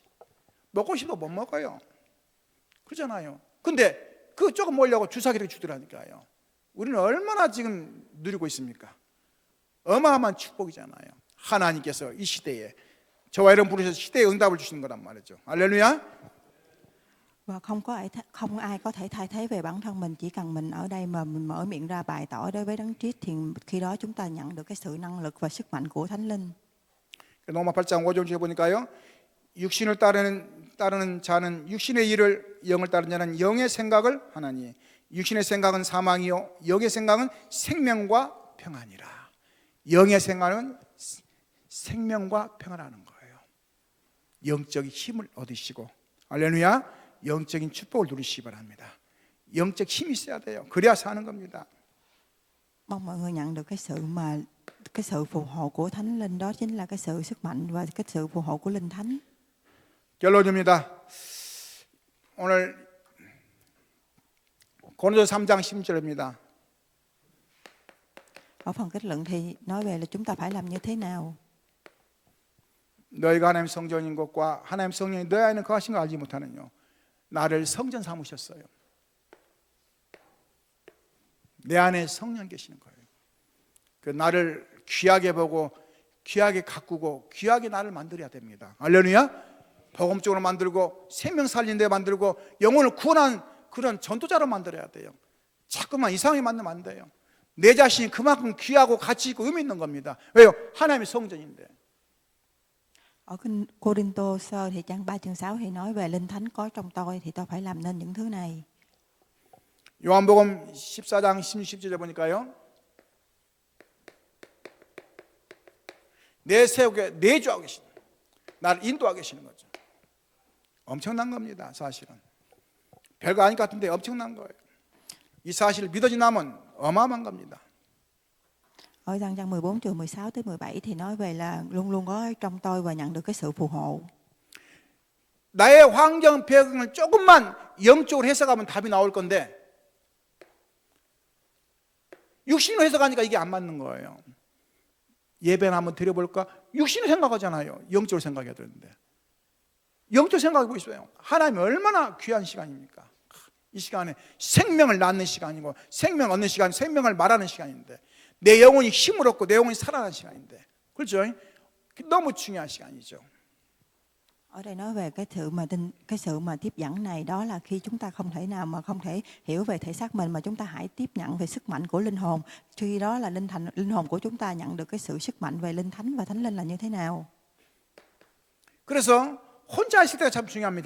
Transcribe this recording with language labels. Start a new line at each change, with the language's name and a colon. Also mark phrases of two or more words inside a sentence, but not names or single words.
Korean: 먹고 싶어도 못 먹어요. 그러잖아요. 근데 그 조금 먹으려고 주사기를 주더라니까요. 우리는 얼마나 지금 누리고 있습니까? 어마어마한 축복이잖아요. 하나님께서 이 시대에 저와 여러분 부르셔서 시대에 응답을 주시는 거란 말이죠. 할렐루야.
Vietnamese: Và không ai có thể thay thế về bản thân mình, chỉ cần mình ở đây mà mình mở miệng ra bày tỏ đối với Đấng Christ thì khi đó chúng ta nhận được cái sự năng lực và sức mạnh của Thánh Linh.
Korean: 로마 8장 5절 중에 보니까요. 육신을 따르는 자는 육신의 일을, 영을 따르는 자는 영의 생각을 하나니 육신의 생각은 사망이요 영의 생각은 생명과 평안이라. 영의 생각은 생명과 평안하는 거예요. 영적인 힘을 얻으시고 할렐루야. 영적인 축복을 누리시기 바랍니다. 영적 힘이 있어야 돼요. 그래야 사는 겁니다.
Vietnamese: Mong mọi người nhận được cái sự phù hộ của Thánh Linh, đó chính là cái sự sức mạnh và cái sự phù hộ của Linh Thánh.
Korean: 결론입니다. 오늘 고린도서 3장 10절입니다.
Vietnamese: Ở phần kết luận thì nói về là chúng ta phải làm như thế nào.
Korean: 너희가 하나님 성전인 것과 하나님 성령이 너희 안에 거하신 걸 알지 못하느뇨. 나를 성전 삼으셨어요. 내 안에 성령 계시는 거예요. 그 나를 귀하게 보고 귀하게 가꾸고 귀하게 나를 만들어야 됩니다. 할렐루야. 복음적으로 만들고 생명 살리는 데 만들고 영혼을 구원한 그런 전도자로 만들어야 돼요. 자꾸만 이상하게 만들면 안 돼요. 내 자신이 그만큼 귀하고 가치 있고 의미 있는 겁니다. 왜요? 하나님의 성전인데.
Vietnamese: Ở kinh Cô-rinh-tô sơ thì trang 3 chương 6 thì nói về Linh Thánh có trong tôi thì tôi phải làm nên những thứ này.
Korean: 요한복음 14장 16절에 보니까요. 내 세우게 내주하고 계신 나를 인도하고 계시는 거죠. 엄청난 겁니다. 사실은 별거 아닐 것 같은데 엄청난 거예요. 이 사실을 믿어진다면 어마어마한 겁니다.
Vietnamese: Ở trang 14 chương 16 tới 17 thì nói về là luôn luôn có trong tôi và nhận được cái sự phù hộ.
Korean: 나의 환경 배경을 조금만 영적으로 해석하면 답이 나올 건데 육신으로 해석하니까 이게 안 맞는 거예요. 예배나 한번 드려볼까? 육신으로 생각하잖아요. 영적으로 생각해야 되는데 영적으로 생각하고 있어요. 하나님이 얼마나 귀한 시간입니까? 이 시간에 생명을 낳는 시간이고 생명 얻는 시간, 생명을 말하는 시간인데 내 영혼이 힘을 얻고 내 영혼이 살아나는 시간인데 그렇죠? 너무 중요한 시간이죠.
Vietnamese: Ở đây nói về cái sự mà tiếp dẫn này, đó là khi chúng ta không thể nào mà không thể hiểu về thể xác mình mà chúng ta hãy tiếp nhận về sức mạnh của linh hồn. Khi đó là linh hồn của chúng ta nhận được cái sự sức mạnh về Linh Thánh và Thánh Linh là như thế nào.
Korean: 그래서 혼자 있을 때가 참 중요합니다.